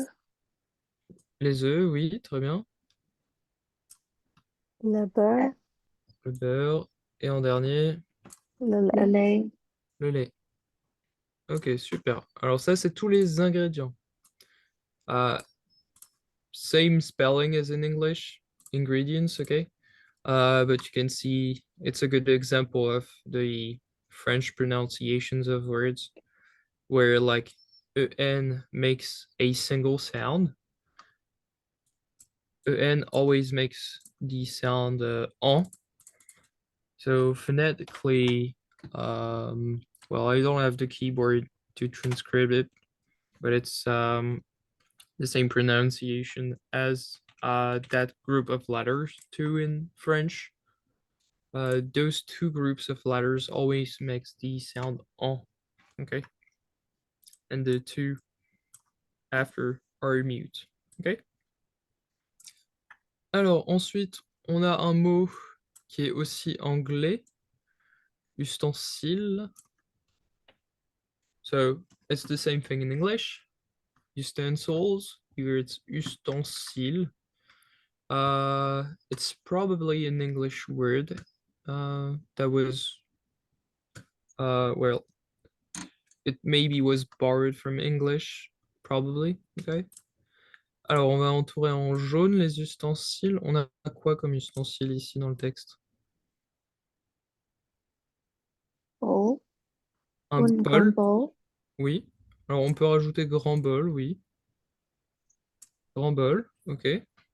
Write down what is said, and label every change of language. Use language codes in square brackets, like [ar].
[fr] œufs, les œufs, oui, très bien. le beurre, Le beurre, et en dernier, le le lait. le lait. Ok, super. Alors ça, c'est tous les ingrédients. [en] Same spelling as in English, ingredients, okay? But you can see it's a good example of the French pronunciations of words where like en makes a single sound. En always makes the sound en. So phonetically, well, I don't have the keyboard to transcribe it, but it's the same pronunciation as that group of letters too in French. Those two groups of letters always makes the sound en, okay? And the two after are mute, okay? [fr] Alors ensuite, on a un mot qui est aussi anglais, ustensile. [en] So it's the same thing in English. Utensils, here it's ustensile. It's probably an English word that was, well, it maybe was borrowed from English, probably, okay? [fr] Alors, on va entourer en jaune les ustensiles. On a quoi comme ustensile ici dans le texte? [en] Bowl. [fr] Un Une grande bowl. oui. Alors, on peut rajouter grand bol, oui. Grand bol, ok.